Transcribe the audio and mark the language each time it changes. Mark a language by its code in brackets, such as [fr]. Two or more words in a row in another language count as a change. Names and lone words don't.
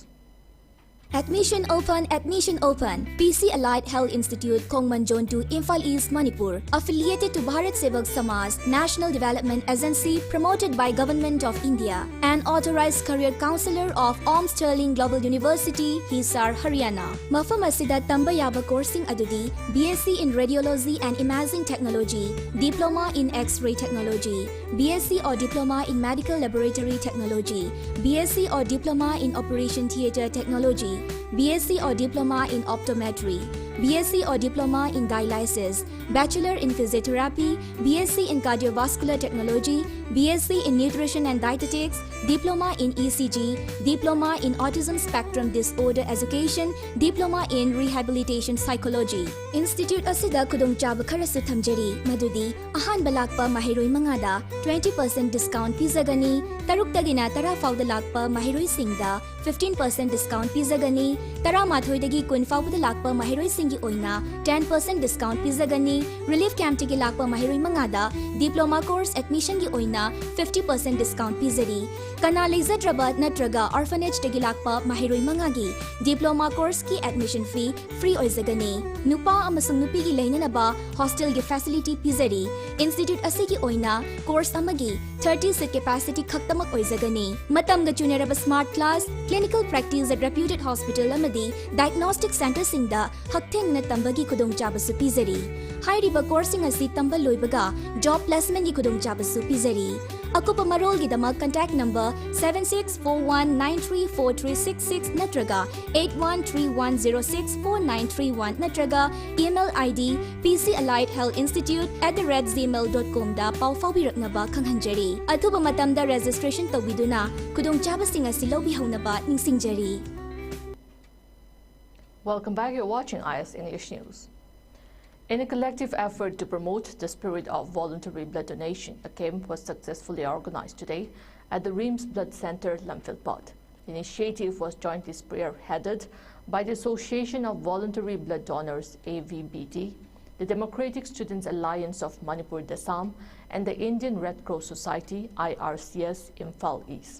[en] Admission open, admission open. PC Allied Health Institute, Kongmanjon 2, Imphal East, Manipur. Affiliated to Bharat Sevak Samaj, National Development Agency, promoted by Government of India. An authorized career counselor of Om Sterling Global University, Hisar, Haryana. [mni] Mafam asida tamba yaba coursing adudi, [en] BSc in Radiology and Imaging Technology, Diploma in X-ray Technology, BSc or Diploma in Medical Laboratory Technology, BSc or Diploma in Operation Theatre Technology, BSc or Diploma in Optometry, BSc or Diploma in Dialysis, Bachelor in Physiotherapy, BSc in Cardiovascular Technology, BSc in Nutrition and Dietetics, Diploma in ECG, Diploma in Autism Spectrum Disorder Education, Diploma in Rehabilitation Psychology. [mni] Institute asida khudongchaba kharasu thamjari, madudi ahanba lakpa mahiroi mangada 20% discount pizagani, taruktagina tara fauda lakpa mahiroi singda 15% discount pizagani, tara mathoidagi kun fauda lakpa mahiroi singi oina 10% discount pizagani, [en] relief camp [mni] tigi lakpa mahiroi mangada [en] diploma course [mni] admission gi oina 50% discount pizari, kana leizadraba natraga orphanage tigi lakpa mahiroi mangagi [en] diploma course [mni] ki [en] admission fee free [mni] oizagani, nupa amasung nupi gi leinanaba hostel gi facility pizari, institute asigi oina course amagi 30 [en] seat capacity [mni] khaktamak oizagani, matam ga chunaraba [en] smart class, clinical practice at reputed hospital [mni] amadi [en] diagnostic center [mni] singda haktheng na tambagi khudongchaba su pizari, hairiba coursing asi tamba loibaga [en] job placement [mni] gi khudongchaba su pizari. Akupa marol gidamak [en] contact number [mni] 7641934366 natraga 8131064931 natraga [en] email ID [mni] pcalliedhealthinstitute@gmail.com da pau faubiraknaba khanghanjari. Atuba matamda registration tawiduna khudongchaba singa silobi haunaba ningsingjari. [en] Welcome back. You're watching IS English News. In a collective effort to promote the spirit of voluntary blood donation, a camp was successfully organized today at the Reams Blood Center, Lamphilpot. The initiative was jointly spearheaded by the Association of Voluntary Blood Donors, AVBD, the Democratic Students Alliance of Manipur Dasam, and the Indian Red Cross Society, IRCS, Imphal East.